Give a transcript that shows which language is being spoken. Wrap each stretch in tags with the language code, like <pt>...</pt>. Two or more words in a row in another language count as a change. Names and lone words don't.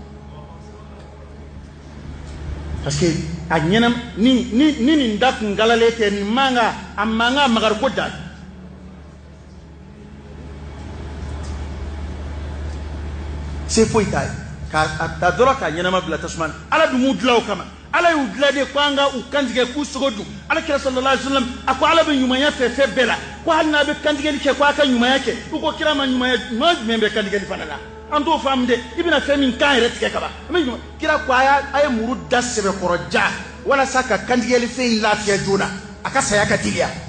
<fr>parce que</fr> <bm>a ɲɛna ni nin da kun galalen tɛ nin man kan a man kan magari ko da se foyi t'a ye k'a ta dɔrɔn k'a ɲɛnama bila tasuma na ala dun m'u dilan o kama ala y'u dilan de ko an ka u kantigɛ k'u sogo dun alakira</bm> <ar>صلى الله عليه وسلم</ar> <bm>a ko ala bɛ ɲumanya fɛ fɛn bɛɛ la ko hali n'a bɛ kantigɛli kɛ ko a ka ɲumanya kɛ u ko kira ma ɲumanya jumɛn bɛ kantigɛli fana la an t'o faamu dɛ i bɛna fɛn min kan yɛrɛ tigɛ ka ban kira ko a ye muru da sɛbɛkɔrɔ ja walasa ka kantigɛli fɛn in lafiya joona a ka saya ka teliya</bm>